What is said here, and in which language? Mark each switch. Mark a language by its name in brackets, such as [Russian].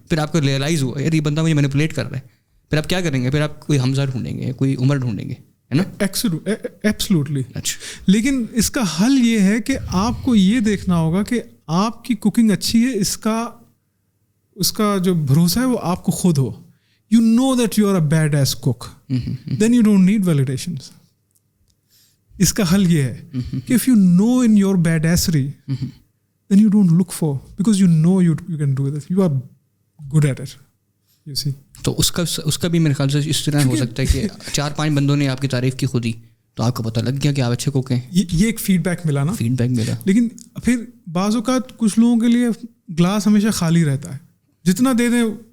[Urdu] پھر آپ کو ریئلائز ہوا یار یہ بندہ مجھے مینیپولیٹ کر رہا ہے, پھر آپ کیا کریں گے؟ پھر آپ کوئی حمزہ ڈھونڈیں گے, کوئی عمر ڈھونڈیں گے, ہے نا. [English] Absolutely. [Urdu] اچھا, لیکن اس کا حل یہ ہے کہ آپ کو یہ دیکھنا ہوگا کہ آپ کی کوکنگ اچھی ہے, اس کا جو بھروسہ ہے وہ آپ کو خود ہو. [English] You know that you are a badass cook. Then you don't need validations. [Urdu] اس کا حل یہ ہے کہ [English] if you know in your badassery, then you don't look for, because you know you can do this. You are good at it. You see. [Urdu] تو اس کا بھی میرے خیال سے اس طرح ہو سکتا ہے کہ 4-5 بندوں نے آپ کی تعریف کی خود ہی, تو آپ کو پتہ لگ گیا کہ آپ اچھے کوک ہیں. یہ ایک فیڈ بیک ملا نا. فیڈ بیک ملا. لیکن پھر بعض اوقات کچھ لوگوں کے لیے گلاس ہمیشہ خالی رہتا ہے, جتنا دے دیں.